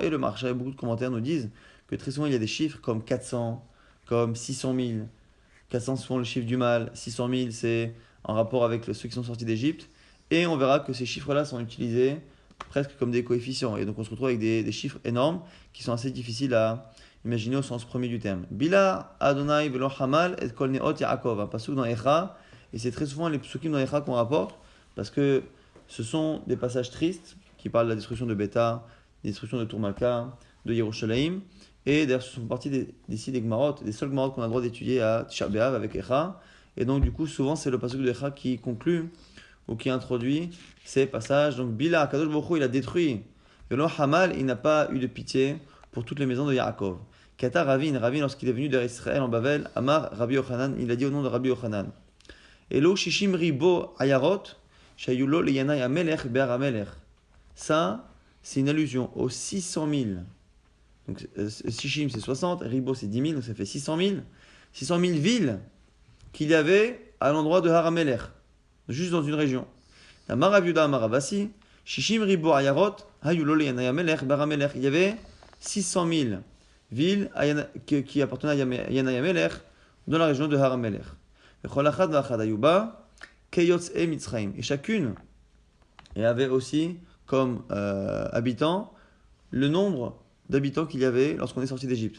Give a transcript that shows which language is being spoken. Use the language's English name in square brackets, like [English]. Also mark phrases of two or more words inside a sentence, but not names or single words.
[French] Et le marché, beaucoup de commentaires nous disent que très souvent, il y a des chiffres comme 400, comme 600 000. 400, c'est souvent le chiffre du mal. 600 000, c'est en rapport avec ceux qui sont sortis d'Égypte. Et on verra que ces chiffres-là sont utilisés presque comme des coefficients. Et donc, on se retrouve avec des chiffres énormes qui sont assez difficiles à imaginer au sens premier du terme. [Hebrew] בלע ה' ולא חמל את כל נאות יעקב. [French] Un pasuk dans Echa, et c'est très souvent les psukim dans Echa qu'on rapporte, parce que ce sont des passages tristes qui parlent de la destruction de Beta, la destruction de Tourmaka, de Yerushalayim, et d'ailleurs ce sont partie des Gmarot, des seuls Gmarot qu'on a le droit d'étudier à Tisha B'Av avec Echa, et donc du coup souvent c'est le pasuk de Echa qui conclut, ou qui introduit ces passages. Donc Bila, [Hebrew] קדוש ברוך הוא, [French] il a détruit [Hebrew] ולא חמל, [French] il n'a pas eu de pitié pour toutes les maisons de Yaakov. Kata Ravin, lorsqu'il est venu d'Israël en Bavel, [Hebrew] אמר רבי יוחנן, [French] il a dit au nom de Rabbi Yochanan. [Hebrew] אלו שישים ריבוא עיירות שהיו לו לינאי המלך בהר המלך. [French] Ça, c'est une allusion aux 600 000. Donc Shishim c'est 60, Ribo c'est 10 000, donc ça fait 600 000. 600 000 villes qu'il y avait à l'endroit de Har Amelech, juste dans une région. [Hebrew] אמר רב יהודה אמר רב אסי שישים ריבוא עיירות היו לו לינאי המלך בהר המלך. [French] Il y avait 600 000 villes qui appartenaient à Yanai Amelech dans la région de Har Amelech. Et chacune avait aussi comme habitants le nombre d'habitants qu'il y avait lorsqu'on est sorti d'Égypte.